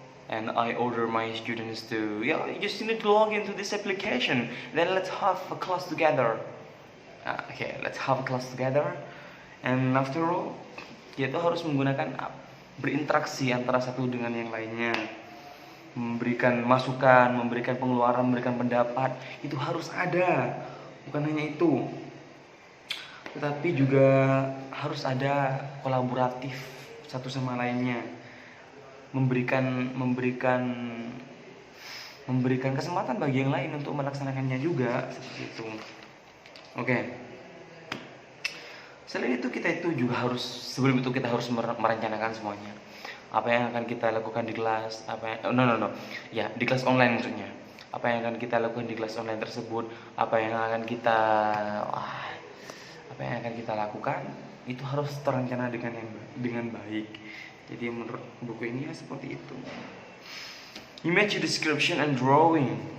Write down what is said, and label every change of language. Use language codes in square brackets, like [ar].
[en] And I order my students to, you just need to log into this application. Then let's have a class together. Let's have a class together. And after all, [id] kita harus menggunakan berinteraksi antara satu dengan yang lainnya. Memberikan masukan, memberikan pengeluaran, memberikan pendapat. Itu harus ada. Bukan hanya itu. Tetapi juga harus ada kolaboratif satu sama lainnya. Memberikan kesempatan bagi yang lain untuk melaksanakannya juga, seperti itu. Oke. Selain itu kita itu juga sebelum itu kita harus merencanakan semuanya. Apa yang akan kita lakukan di kelas, di kelas online maksudnya. Apa yang akan kita lakukan di kelas online tersebut, apa yang akan kita lakukan itu harus terencana dengan baik. Jadi menurut buku ini ya seperti itu. [en] Image description and drawing.